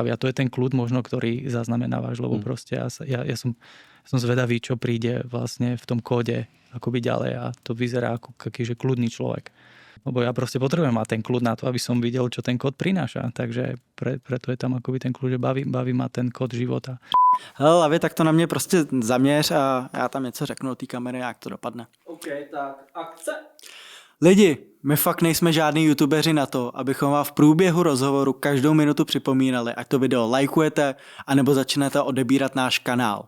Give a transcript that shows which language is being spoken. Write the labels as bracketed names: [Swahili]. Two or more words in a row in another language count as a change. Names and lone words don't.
[Slovak] A to je ten kľud možno, ktorý zaznamenávaš, lebo proste ja som zvedavý, čo príde vlastne v tom kóde akoby ďalej a to vyzerá ako akýže kľudný človek. Lebo ja proste potrebujem mať ten kľud na to, aby som videl, čo ten kód prináša. Takže preto je tam akoby ten kľud, že baví ma ten kód života. [Czech] Hele, Lavi, tak to na mě prostě zaměř a já tam něco řeknu o té kamery, jak to dopadne. OK, tak akce. Lidi, my fakt nejsme žádný youtubeři na to, abychom vám v průběhu rozhovoru každou minutu připomínali, ať to video lajkujete, anebo začnete odebírat náš kanál.